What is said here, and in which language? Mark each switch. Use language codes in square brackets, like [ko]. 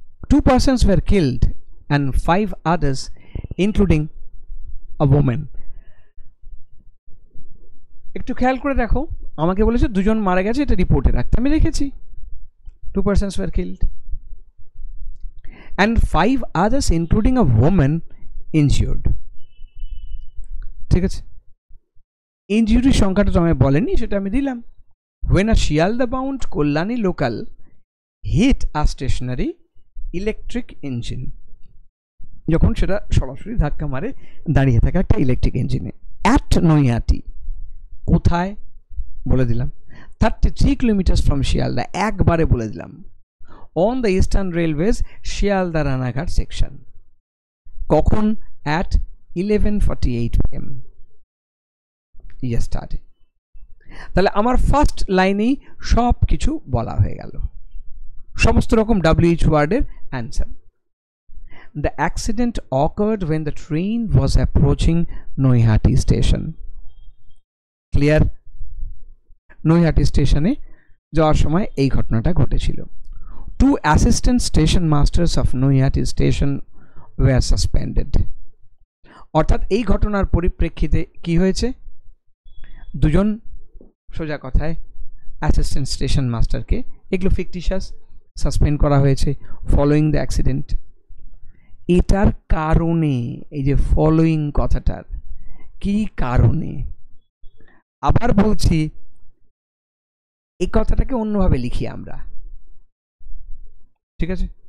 [en] 2 persons were killed and 5 others including a woman. [bn] একটু খেয়াল করে দেখো, আমাকে বলেছে দুজন মারা গেছে, এটা রিপোর্টে রাখতে, আমি রেখেছি [en] 2 persons were killed and 5 others including a woman injured, [bn] ঠিক আছে। ইনজুরির সংখ্যাটা তো আমি বলেনি, সেটা আমি দিলাম। [en] when a Shialda bound Kollani local hit a stationary electric engine, [bn] যখন সেটা সরাসরি ধাক্কা মারে দাঁড়িয়ে থাকা একটা ইলেকট্রিক ইঞ্জিনে। অ্যাট নৈহাটি, কোথায় বলে দিলাম, [en] 33 kilometre from Sealdah, [bn] একবারে বলে দিলাম। [en] on the eastern railways Sealdah Ranaghat section, [bn] কখন? [en] At 11:48 PM yesterday. [bn] তাহলে আমার ফার্স্ট লাইনেই সব কিছু বলা হয়ে গেল, সমস্ত রকম WH ওয়ার্ডের answer. [en] The accident occurred when the train was approaching Noihati station. Clear? [bn] Naihati স্টেশনে যাওয়ার সময় এই ঘটনাটা ঘটেছিল। [en] 2 assistant station masters of Noihati station were suspended. [bn] অর্থাৎ এই ঘটনার পরিপ্রেক্ষিতে কি হয়েছে? দুজন, সোজা কথায় অ্যাসিস্ট্যান্ট স্টেশন মাস্টারকে, এগুলো ফিকটিশাস, সাসপেন্ড করা হয়েছে [en] Following the accident. [bn] এটার কারণে, এই যে ফলোয়িং কথাটার কি কারণে, আবার বলছি এই কথাটাকে অন্যভাবে লিখি আমরা, ঠিক আছে।